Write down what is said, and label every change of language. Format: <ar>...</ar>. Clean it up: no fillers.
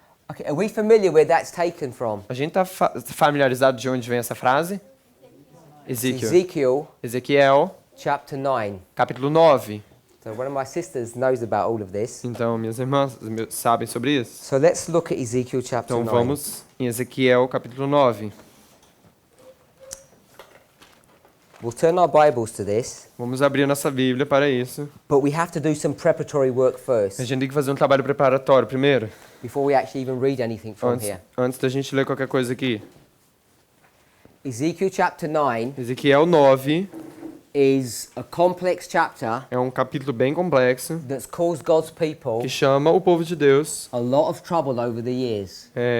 <en>Okay, are we familiar where that's taken from?</en> <pt>A gente está familiarizado de onde vem essa frase?</pt> <en>It's</en> <pt>Ezequiel.</pt> <en>Ezekiel</en> <pt>Ezequiel,</pt> <en>chapter 9.</en> <pt>capítulo 9.</pt> <en>So one of my sisters knows about all of this.</en> <pt>Então, minhas irmãs sabem sobre isso.</pt> <en>So let's look at Ezekiel chapter</en> <pt>Então</pt> <en>9.</en> <pt>vamos em Ezequiel, capítulo 9.</pt> <en>We'll turn our Bibles to this,</en> <pt>Vamos abrir nossa Bíblia para isso.</pt> <en>but we have to do some preparatory work first</en> <pt>A gente tem que fazer um trabalho preparatório primeiro,</pt> <en>before we actually even read anything from here.</en> <pt>antes da gente ler qualquer coisa aqui.</pt> <en>Ezekiel chapter 9</en> <pt>Ezequiel 9</pt> <en>is a complex chapter</en> <pt>é um capítulo bem complexo</pt> <en>that's caused God's people</en> <pt>que chama o povo de Deus,</pt> <en>a lot of trouble over the years.</en>